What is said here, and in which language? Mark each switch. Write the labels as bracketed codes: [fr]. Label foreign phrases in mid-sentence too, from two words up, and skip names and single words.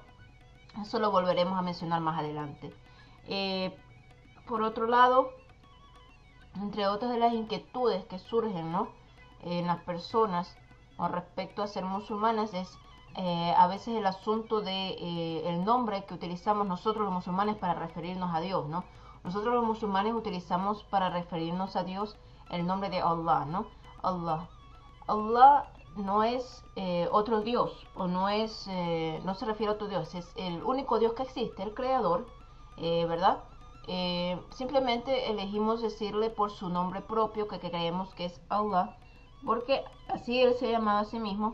[es] Eso lo volveremos a mencionar más adelante. Por otro lado, entre otras de las inquietudes que surgen, ¿no?, en las personas con respecto a ser musulmanas es a veces el asunto de el nombre que utilizamos nosotros los musulmanes para referirnos a Dios, ¿no? Nosotros los musulmanes utilizamos para referirnos a Dios el nombre de Allah, ¿no? Allah. Allah no es otro Dios, o no se refiere a otro Dios, es el único Dios que existe, el creador, ¿verdad? Simplemente elegimos decirle por su nombre propio, que creemos que es Allah, porque así él se llamaba a sí mismo.